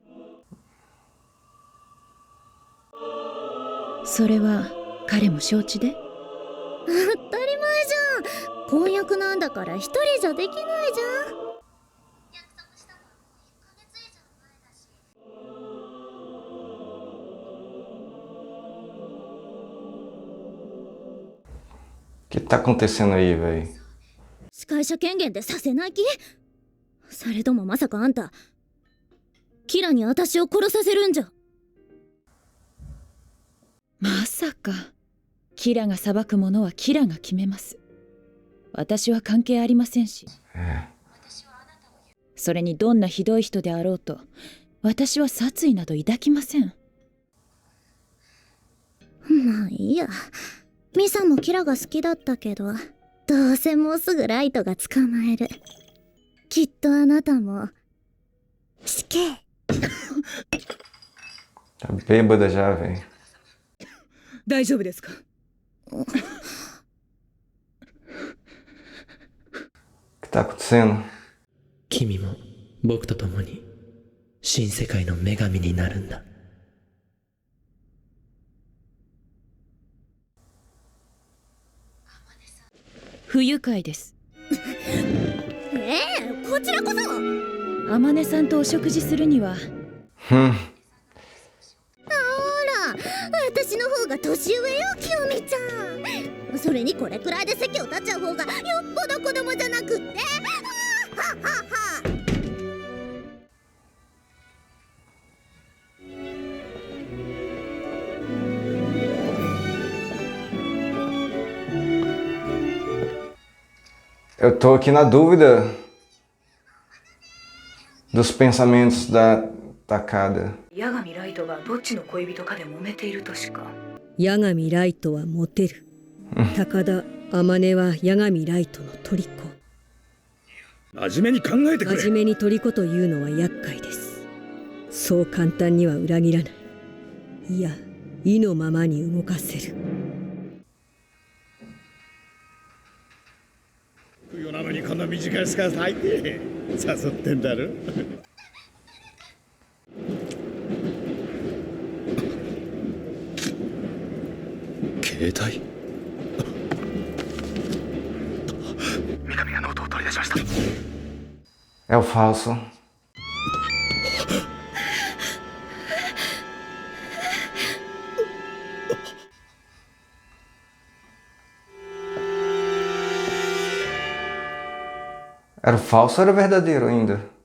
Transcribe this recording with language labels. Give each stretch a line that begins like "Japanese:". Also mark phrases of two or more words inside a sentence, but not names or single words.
Japanese: それは彼も承知で？当たり前じゃん。婚約なんだから一人じゃできないじゃん。約束したの1ヶ月以上前だし。
Portuguese: O que tá acontecendo aí, velho?
Japanese: 司会者権限でさせない気？それともまさかあんたキラに私を殺させるんじゃ。まさか。キラが裁くものはキラが決めます。私は関係ありませんし。それにどんなひどい人であろうと、私は殺意など抱きません。まあいいや。ミサもキラが好きだったけど、どうせもうすぐライトが捕まえる。きっとあなたも死刑。
Portuguese: Tá bêbada já, velho.
Japanese: 大丈夫ですか？
Portuguese: tá acontecendo?
Japanese: 君も僕と共に新世界の女神になるんだ。不愉快です。こちらこそ。天音さんとお食事するには。私の方が年上よ、清美ちゃん。それにこれくらいで席を立っちゃう方がよっぽど子供じゃなくって。ははは。
Portuguese: Eu tô aqui na dúvida dos pensamentos da Takada.
Japanese: 八神ライトがどっちの恋人かで揉めているとしか。八神ライトはモテる。高田天音は八神ライトの虜。真面目に考えてくれ。真面目に虜というのは厄介です。そう簡単には裏切らない。いや、意のままに動かせる。夜なのにこんな短いスカート履いて誘ってんだろ。携帯。三上がノートを取り出しました。
Portuguese: É o falso. Era o falso ou era o verdadeiro ainda?